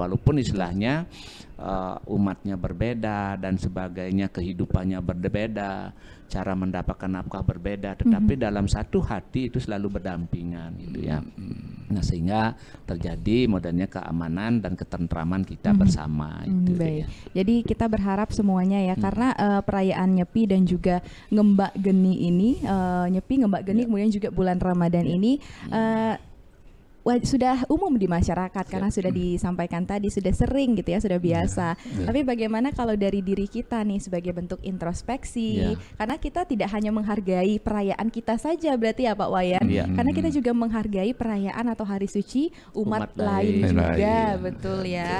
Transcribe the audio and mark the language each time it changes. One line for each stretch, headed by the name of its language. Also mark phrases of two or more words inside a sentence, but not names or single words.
Indonesian: Walaupun istilahnya umatnya berbeda dan sebagainya, kehidupannya berbeda, cara mendapatkan nafkah berbeda, tetapi dalam satu hati itu selalu berdampingan gitu ya. Nah, sehingga terjadi modalnya keamanan dan ketentraman kita bersama itu. Baik. Ya. Jadi kita berharap semuanya ya, karena perayaan Nyepi dan juga ngembak geni ini, Nyepi, ngembak geni, kemudian juga bulan Ramadan ini sudah umum di masyarakat karena sudah disampaikan tadi, sudah sering gitu ya, sudah biasa. Tapi bagaimana kalau dari diri kita nih sebagai bentuk introspeksi? Karena kita tidak hanya menghargai perayaan kita saja berarti ya Pak Wayan, karena kita juga menghargai perayaan atau hari suci umat lain juga, betul ya.